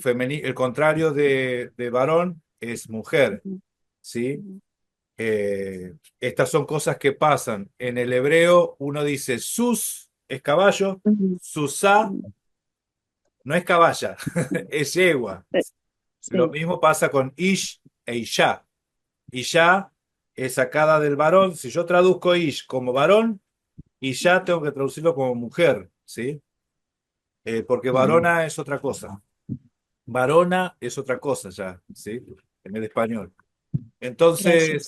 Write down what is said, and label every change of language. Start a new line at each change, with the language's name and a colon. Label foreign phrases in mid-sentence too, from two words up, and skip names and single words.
Spanish: el contrario de varón es mujer, ujú, ¿sí? ujú, Estas son cosas que pasan. En el hebreo uno dice sus es caballo, ujú, susá ujú. no es caballa, es yegua. Eh, Lo Sí, mismo pasa con ish e isha. Isha es sacada del varón. Si yo traduzco ish como varón, isha tengo que traducirlo como mujer, ¿sí? Porque Ujú. varona es otra cosa. Varona es otra cosa ya, ¿sí? En el español. gracias.